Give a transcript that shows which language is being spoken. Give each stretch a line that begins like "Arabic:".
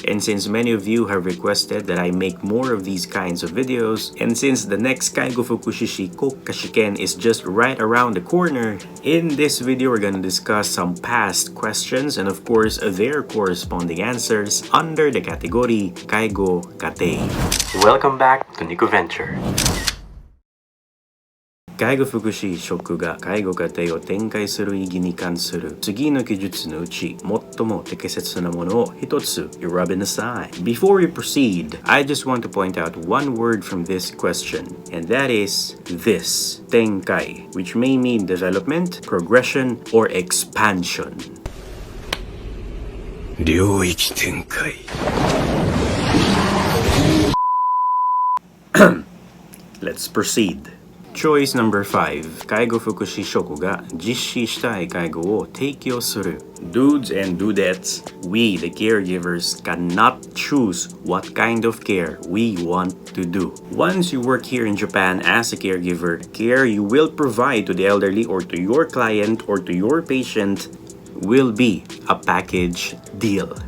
English: And since many of you have requested that I make more of these kinds of videos, and since the next介護福祉士国家試験 is just right around the corner, in this video we're gonna discuss some past questions and of course their corresponding answers under the category 介護過程. Welcome back to NikkoVenture.
Japanese: 介護福祉職が介護過程を展開する意義に関する次の記述のうち最も適切なものを一つ選びなさい.
English: Before we proceed, I just want to point out one word from this question, and that is this, 展開, which may mean development, progression, or expansion.
Japanese: 領域展開.
English: Let's proceed. Choice number 5.
Japanese: 介護福祉職が実施したい介護を提供する.
English: Dudes and dudettes, we, the caregivers, cannot choose what kind of care we want to do. Once you work here in Japan as a caregiver, care you will provide to the elderly or to your client or to your patient will be a package deal.